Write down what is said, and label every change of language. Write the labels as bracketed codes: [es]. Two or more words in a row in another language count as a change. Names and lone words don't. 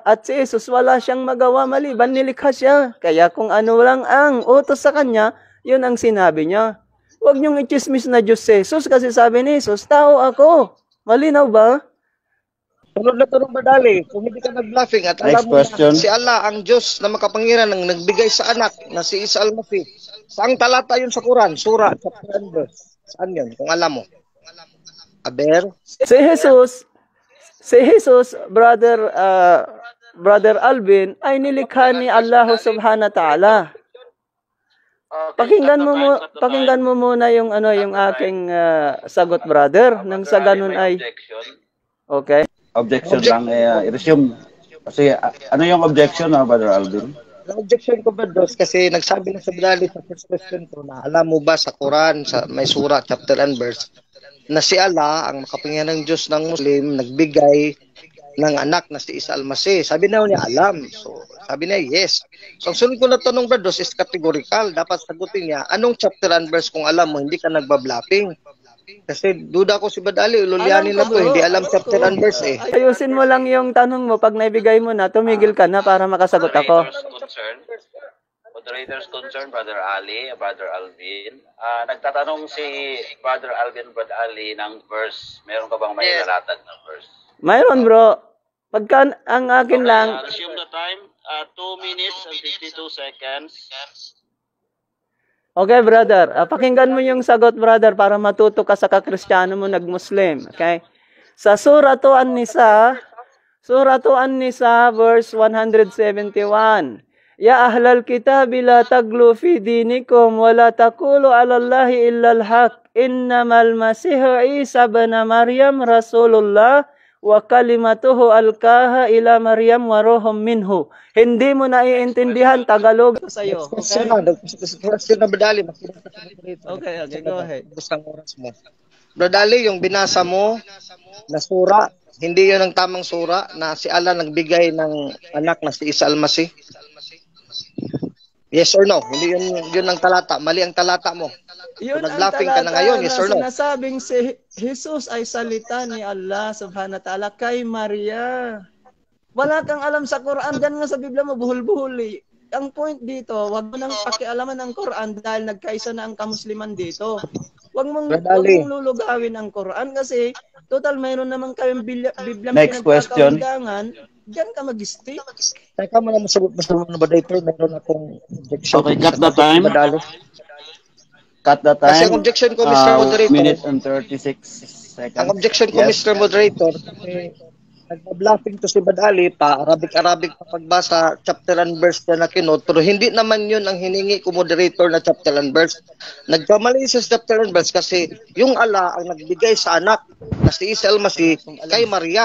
[tl] At si Jesus, wala siyang magawa maliban, nilikha siya. Kaya kung ano lang ang utos sa kanya, yun ang sinabi niya. Huwag niyong i-chismis na Diyos si Jesus kasi sabi ni Jesus, tao ako. Malinaw ba? Sunod na tanong Badali, kung hindi ka nag-bluffing at alam mo na si Allah ang Diyos na makapangyarihan ang nagbigay sa anak na si Isa Almasih. Saang talata yun sa Quran? Surah, [en] chapter and verse. [tl] Saan yun? Kung alam mo. Aber? Si Jesus, brother Alvin, ay nilikha ni Allah [ar] سبحانه وتعالى. [tl] Pakinggan mo muna yung yung aking sagot, brother. Nang sa ganun ay okay. Objection lang i-resume. Kasi ano yung objection Brother Alvin? Ang objection ko ba dos kasi nagsabi na sa Badali sa [en] first question [tl] ko na alam mo ba sa Quran sa may surah [en] chapter and verse [tl] na si Allah ang makapangyarihan ng Diyos ng Muslim nagbigay ng anak na si Isa Almasih. Sabi na niya alam. So sabi niya yes. So ang sunod ko na tanong Brados [en] is categorical. [tl] Dapat sagutin niya anong [en] chapter and verse [tl] kung alam mo hindi ka nagbablapping. Kasi duda ko si Badali, ululyanin na to, hindi alam [en] chapter and verse [tl] eh. Ayusin mo lang yung tanong mo, pag naibigay mo na, tumigil ka na para makasagot ako. [en] Moderators concern, Brother Ali, Brother Alvin. [tl] Nagtatanong si Brother Alvin, Brother Ali ng verse. Meron ka bang may nalatag ng verse? Mayroon bro. Pagka ang akin lang... [en] Resume the time, 2 minutes and 52 seconds. Okay, brother. [tl] Pakinggan mo yung sagot, brother, para matuto ka sa kakristyano mo nag-Muslim. Okay? Sa Surah An-Nisa, verse 171. [ar] يا أهل الكتاب لا تغلوا في دينكم ولا تقولوا على الله إلا الحق. إنما المسيح عيسى ابن مريم رسول الله وكلمته ألقاها إلى مريم وروح منه. [tl] Hindi mo naiintindihan Tagalog sa iyo. Okay? Question na Badali. [en] Okay, go ahead. [tl] Basta oras mo. Badali, yung binasa mo na sura, hindi yun ang tamang sura na si Allah nagbigay ng anak na si Isa Almasih. [en] Yes or no? [tl] Hindi yun ang talata. Mali ang talata mo. Yun ang nag-laughing ka na ngayon, [en] yes or no? [tl] Sinasabing si Jesus ay salita ni Allah [ar] سبحانه وتعالى [tl] kay Maria. Wala kang alam sa Quran. Diyan nga sa Biblia mo, buhol-buhol eh. ang point dito, wag mo nang pakialaman ng Quran dahil nagkaisa na ang kamusliman dito. Wag mong lulugawin ang Quran kasi total mayroon naman kayong Biblia [en] Next question. [tl] pinagkakaundangan. Diyan ka mag-stick. Teka mo na masagot na moderator, meron akong objection. [en] Okay, cut the time. Cut the time. [tl] Kasi ang objection ko, Mr. Moderator. [en] Minute and 36 seconds. [tl] Ang objection ko, Mr. Moderator, nagpa-bluffing to si Badali pa, Arabic pa pagbasa, [en] chapter and verse [tl] na kinot, pero hindi naman yun ang hiningi ko moderator na [en] chapter and verse. [tl] Nagkamali sa [en] chapter and verse [tl] kasi yung Allah ang nagbigay sa anak na si Isa Almasi kay Maria.